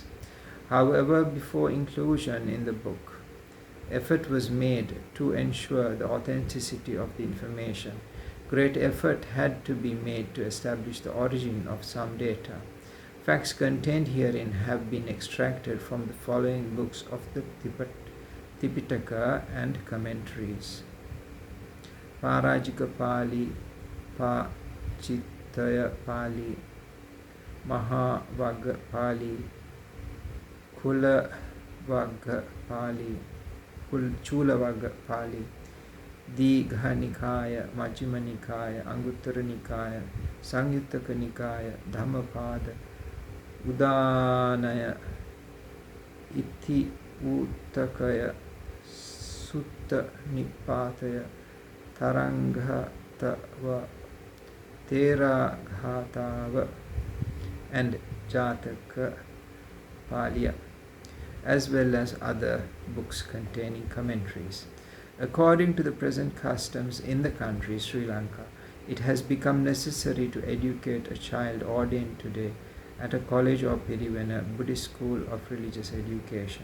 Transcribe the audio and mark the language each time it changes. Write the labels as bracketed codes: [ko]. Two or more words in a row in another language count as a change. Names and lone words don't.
[en] However, before inclusion in the book, effort was made to ensure the authenticity of the information. Great effort had to be made to establish the origin of some data. Facts contained herein have been extracted from the following books of the Tipitaka and commentaries: Parajika Pali, Pachitaya Pali, Mahavagga Pali, Kulavagga Pali, Chulavagga Pali, Digha Nikaya, Majjhima Nikaya, Anguttara Nikaya, Sangyuttaka Nikaya, Dhammapada, Udanaya, Itti Uttakaya, Sutta Nipataya, Taranghatava, Teraghatava, and Jataka Palya, as well as other books containing commentaries. According to the present customs in the country, Sri Lanka, it has become necessary to educate a child ordained today at a college or Pirivena Buddhist school of religious education.